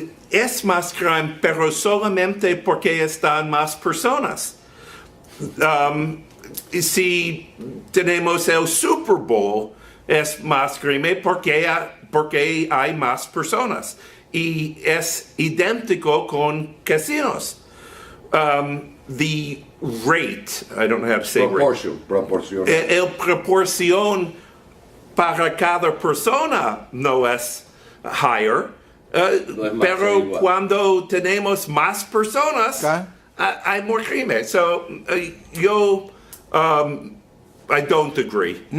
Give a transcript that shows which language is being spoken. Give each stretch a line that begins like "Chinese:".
Spanish: Es más crimen, pero solamente porque están más personas. Si tenemos el Super Bowl, es más crimen porque hay más personas. Y es idéntico con casinos.
English: The rate, I don't know how to say rate.
Spanish: Proporción. El proporción para cada persona no es higher, No es más, pero es igual. cuando tenemos más personas,
English: Okay. hay more crimen. So, yo, I don't agree.